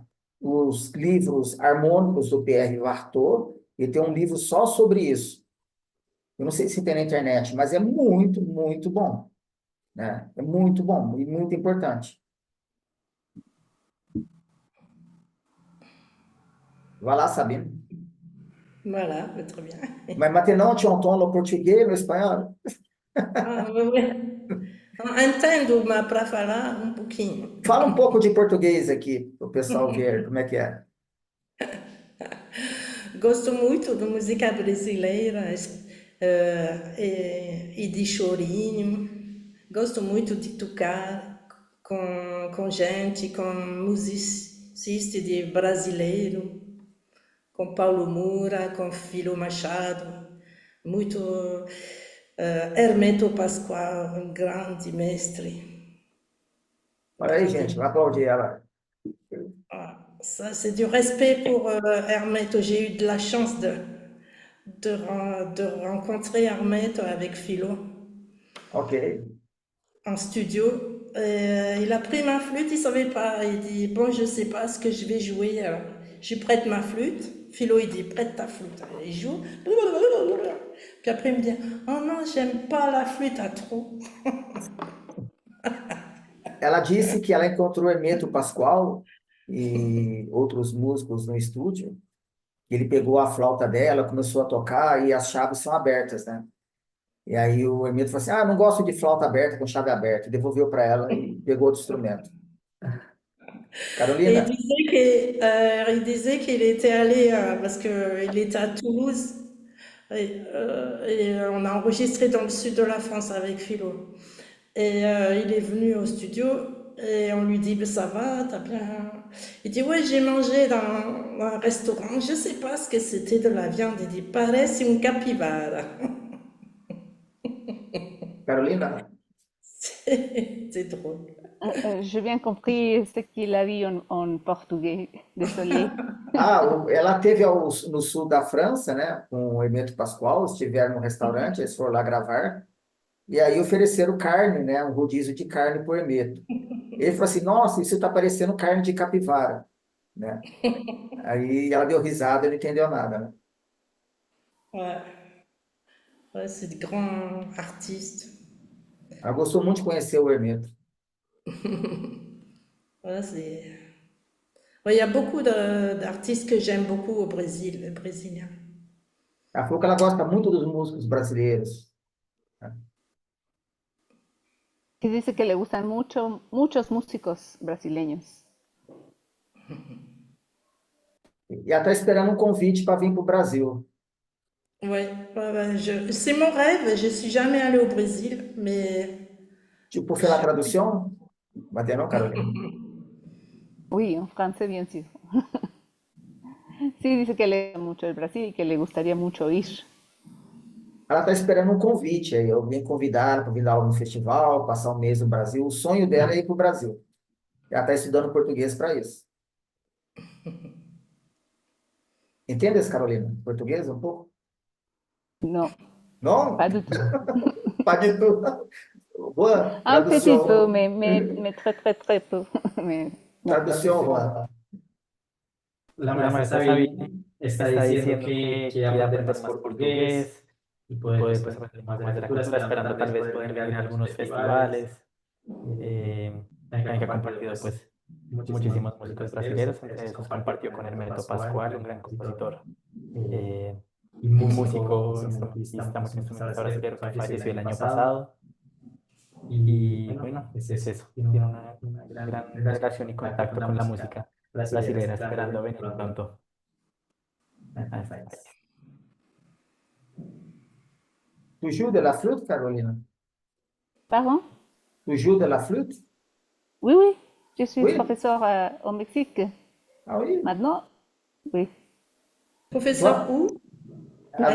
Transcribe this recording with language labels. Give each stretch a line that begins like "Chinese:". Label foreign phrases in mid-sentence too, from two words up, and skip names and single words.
Portuguese: Os livros harmônicos do Pierre-Yves Artaud, e tem um livro só sobre isso. Eu não sei se tem na internet, mas é muito, muito bom, né? É muito bom e muito importante. Vai lá, Sabine.
French: Voilà, très bien. Mas maintenant, tu entends le portugais, le espanhol? Ah, oui, oui.
Portuguese: Entendo, mas para falar um pouquinho. Fala um pouco de português aqui, para o pessoal ver como é que é. Gosto muito de música brasileira e de chorinho. Gosto muito de tocar com gente, com musicista de brasileiro, com Paulo Moura, com Filo Machado, muito Hermeto Pascoal, um grande mestre. Olha aí, gente, vai aplaudir ela.
French: Ah, ça, c'est du respect pour Hermeto. J'ai eu de la chance de rencontrer Hermeto avec Philo Ok. en studio. Il a pris ma flûte, il savait pas. Il dit, bon, je sais pas ce que je vais jouer. Je lui prête ma flûte. Philo, il dit, prête ta flûte. Il joue. Puis après, il me dit, oh non, j'aime pas la flûte à trop.
Portuguese: Ela disse que ela encontrou Hermeto Pascoal e outros músicos no estúdio. Ele pegou a flauta dela, começou a tocar e as chaves são abertas, né? E aí o Hermeto falou assim: ah, não gosto de flauta aberta com chave aberta. Devolveu para ela e pegou outro instrumento.
French: Et Carolina, il disait qu'il était allé, parce qu'il était à Toulouse, et on a enregistré dans le sud de la France avec Philo. Et il est venu au studio et on lui dit, ben, ça va, t'as bien... Il dit, ouais, j'ai mangé dans un restaurant, je sais pas ce que c'était de la viande. Il dit,
Portuguese: parece un capivara.
French: Carolina, C'est drôle. J'ai bien compris ce qu'il a dit en portugais. Désolé.
Portuguese: ela teve no sul da França, né, com o Hermeto Pascoal, estiveram no restaurante, eles foram lá gravar, e aí ofereceram carne, né, um rodízio de carne por Hermeto. Ele falou assim: nossa, isso está parecendo carne de capivara, né? Aí ela deu risada e não entendeu nada, né?
French: Ouais, ouais, c'est de grands artistes.
Portuguese: Ela gostou muito de conhecer o Hermeto.
French: Ouais, ouais, il y a beaucoup d'artistes que j'aime beaucoup au Brésil, les Brésiliens.
Portuguese: Ela falou que ela gosta muito dos músicos brasileiros.
Spanish: Y dice que le gustan mucho, muchos músicos brasileños.
Portuguese: E ela está esperando um convite para vir para o Brasil.
French: Ouais, ouais, ouais, c'est mon rêve. Je suis jamais allée au Brésil, mais
Portuguese: Tipo, foi la tradução? Bateu não, Carolina?
Spanish: Uy, en francés bien sí. Sí, dice que le gusta mucho el Brasil y que le gustaría mucho ir.
Portuguese: Ela está esperando um convite aí. Eu vim convidar ela para vir lá no festival, passar um mês no Brasil. O sonho dela é ir para o Brasil. Ela está estudando português para isso. Entendes, Carolina? Português um pouco?
Spanish: No,
Portuguese: Não?
French: pas du tout. Pas du tout. Boa, Un petit peu,
Portuguese: tradução.
French: mais très, très, très peu. Mais no.
Portuguese: Tradução, Juan.
Spanish: La maestra Sabine está diciendo que quiere aprender más portugués y poder pues, aprender más de la cultura, esperando tal vez poder venir a algunos festivales. También que ha compartido pues muchísimos músicos brasileños, entre esos compartió con Hermeto Pascoal, un gran compositor y músico, instrumentista, multiinstrumentista brasileño que falleció el año pasado. Y bueno, es eso, tiene una gran relación y contacto con la música brasileña, esperando venir pronto a este país.
French: Tu joues de la flûte, Carolina? Pardon? Tu joues de la flûte? Oui, oui, je suis Oui. professeur au Mexique. Ah oui? Maintenant, oui. professeur où? À